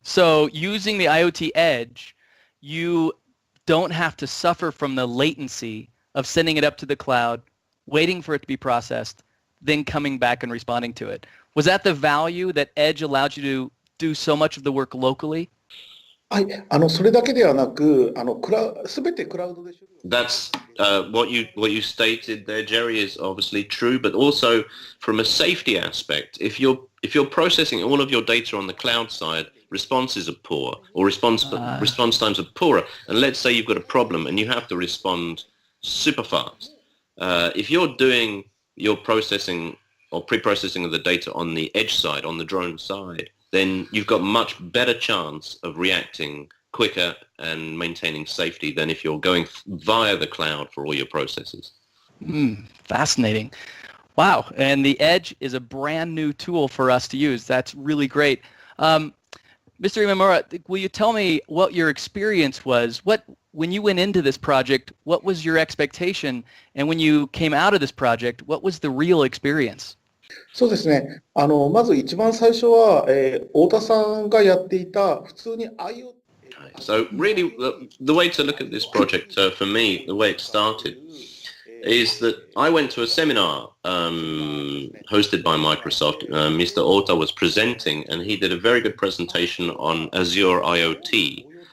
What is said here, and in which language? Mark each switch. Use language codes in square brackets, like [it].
[en] So using the IoT Edge, you don't have to suffer from the latency of sending it up to the cloud, waiting for it to be processed, then coming back and responding to it. Was that the value that Edge allowed you to do so much of the work locally? [ja] はい、それだけではなく、全てクラウドで処理を。 [en] That's what you stated there, Jerry, is obviously true, but also from a safety aspect, if you're processing all of your data on the cloud side, responses are poor, or response times are poorer. And let's say you've got a problem and you have to respond super fast. If you're doing your processing or pre-processing of the data on the edge side, on the drone side, then you've got much better chance of reacting quicker and maintaining safety than if you're going via the cloud for all your processes. Fascinating. Wow. And the Edge is a brand new tool for us to use. That's really great. Mr. Imamura, will you tell me what your experience was? When you went into this project, what was your expectation? And when you came out of this project, what was the real experience? [ja] そうですね。まず一番最初は、太田さんがやっていた普通に IoT。 [en] So really, the way to look at this project, for me, the way it started, is that I went to a seminar hosted by Microsoft. Mr. Ota was presenting, and he did a very good presentation on Azure IoT.